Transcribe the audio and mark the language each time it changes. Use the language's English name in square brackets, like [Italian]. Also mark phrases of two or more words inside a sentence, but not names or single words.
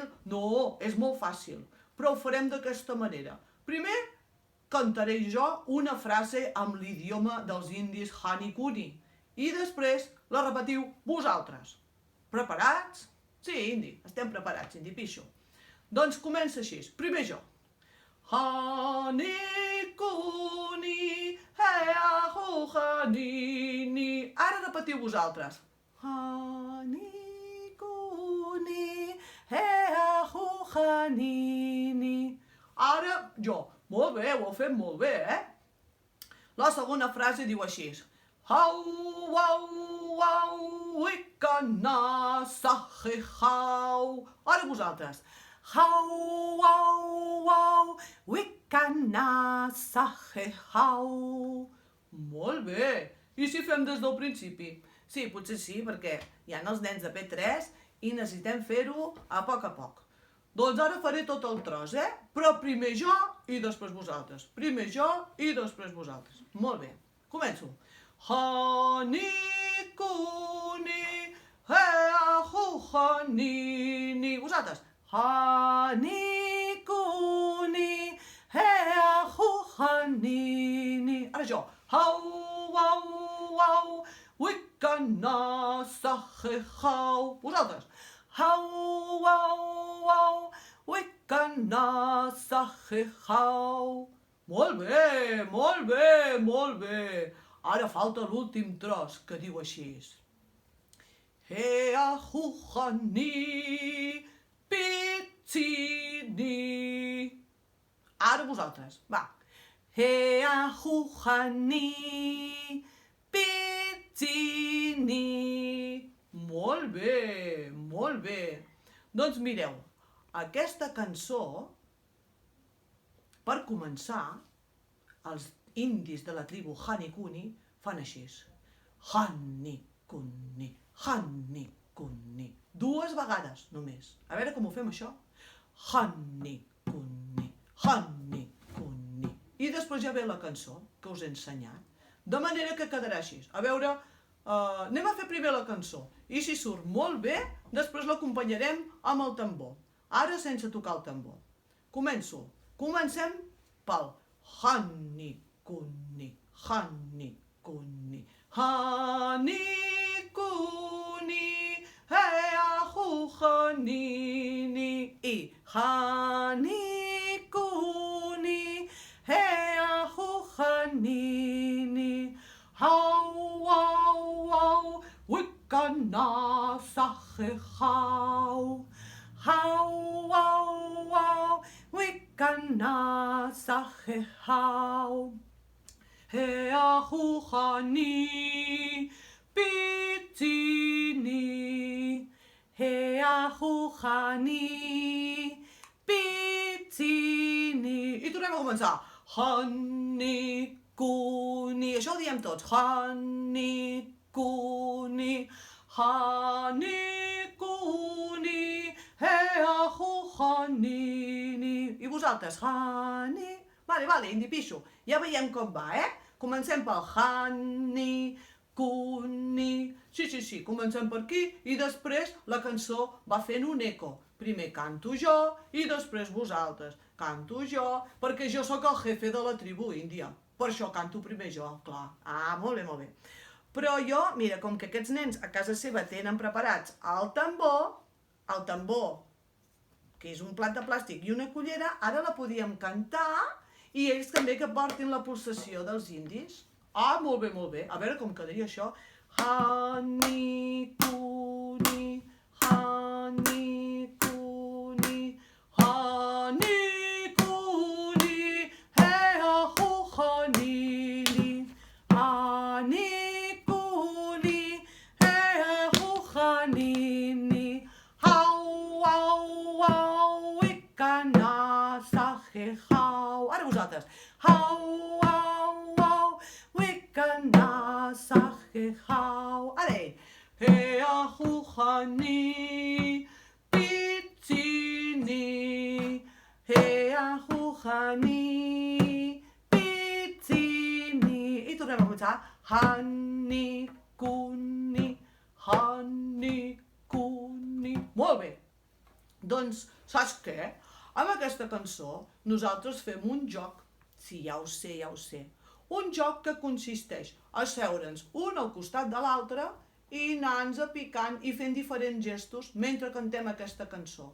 [Catalan] No, és molt fàcil, però ho farem d'aquesta manera. Primer, cantaré jo una frase amb l'idioma dels indis Hanikuni i després la repetiu vosaltres. Preparats? Sí, indi, estem preparats, indi pixo. Doncs comença així. Primer jo. Hanikuni, heahu hanini. Ara repetiu vosaltres. Hanikuni, heahu hanini. Ara jo. Molt bé, ho heu fet molt bé, La segona frase diu així. Hau, wau, wau, ikana, sahe, hau. Ara vosaltres. Hau, wau, wau, ikana, sahe, hau. Molt bé. I si fem des del principi? Sí, potser sí, perquè hi ha els nens de P3 i necessitem fer-ho a poc. Doncs ara faré tot el tros, Però primer jo i després vosaltres. Primer jo i després vosaltres. Molt bé. Començo. Hanikuni, heahu hanini. Vosaltres. Hanikuni, heahu hanini. Ara jo. Hau, wau, wau, wikana, sahe, hau. Vosaltres. Hau, wau, wau, wikana, sahe, hau. Molt bé, molt bé, molt bé. Ara falta l'últim tros, que diu així. Heahu hani, pizzini. Ara vosaltres, va. Heahu hani, pizzini. Molt bé, molt bé. Doncs mireu, aquesta cançó, per començar, els indis de la tribu Hanikuni fan així. Hanikuni, Hanikuni. 2 vegades només. A veure com ho fem això. Hanikuni, Hanikuni. I després ja ve la cançó que us he ensenyat. De manera que quedarà així. A veure, anem a fer primer la cançó. I si surt molt bé, després l'acompanyarem amb el tambor. Ara sense tocar el tambor. Començo. Comencem pel Hanikuni, Hanikuni, Hanikuni, heahu hanini. I Hanikuni, heahu hanini. Hau, wau, wau, wikana, sahe, hau. Hau, wau, kana sahehau. Heahuchani pitini. Heahuchani pitini. I tornem a començar. Hani kuni. Això ho diem tots. Hani kuni. Hani kuni. Heahuchanini. I vosaltres? Hani. Vale, indipixo. Ja veiem com va, Comencem pel Hani, Kuni... Sí, comencem per aquí i després la cançó va fent un eco. Primer canto jo i després vosaltres. Canto jo, perquè jo sóc el jefe de la tribu índia. Per això canto primer jo, clar. Ah, molt bé. Però jo, mira, com que aquests nens a casa seva tenen preparats el tambor, que és un plat de plàstic i una cullera, ara la podíem cantar i ells també que portin la pulsació dels indis. Ah, molt bé. A veure com quedaria això. Hani, kuni, hani, kuni, hani, kuni, heahuchanini, hani, kuni, heahuchanini, hau, ikana, sahehau. Ara vosaltres. Hau, ikana, sahehau. Ara ell. Heahuchani, pitini. Heahuchani, pitini. I tornem a començar. Hani, kuni, hani, kuni. Molt bé. Doncs, saps què? Amb aquesta cançó nosaltres fem un joc. Sí, ja ho sé. Un joc que consisteix a seure'ns un al costat de l'altre i anar-nos picant i fent diferents gestos mentre cantem aquesta cançó.